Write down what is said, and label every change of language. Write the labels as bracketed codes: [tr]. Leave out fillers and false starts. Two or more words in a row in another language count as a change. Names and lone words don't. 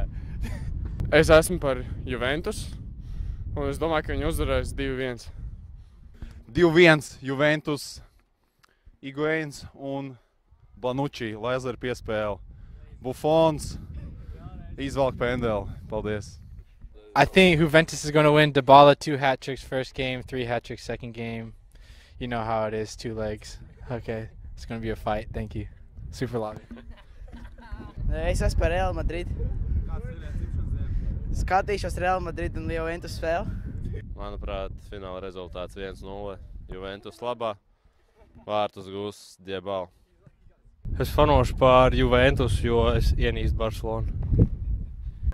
[lv] Es esmu par Juventus un es domāju, ka viņi uzvarēs 2-1. 2-1 Juventus, Higuains un Bonucci, Lazara piespēle. Buffons izvelk pendeli. Paldies. [en] I think Juventus is going to win. Dybala 2 hat-tricks first game, 3 hat-tricks second game. You know how it is, 2 legs. Okay, it's going to be a fight. Thank you. Super lobby. [lv] Es esmu par Real Madrid. Skatīšos Real Madrid un Juventus spēli. Manuprāt, fināla rezultāts 1-0. Juventus labā. Vārtus gūs Dybala. Es fanošu par Juventus, jo es ienīstu Barcelonu.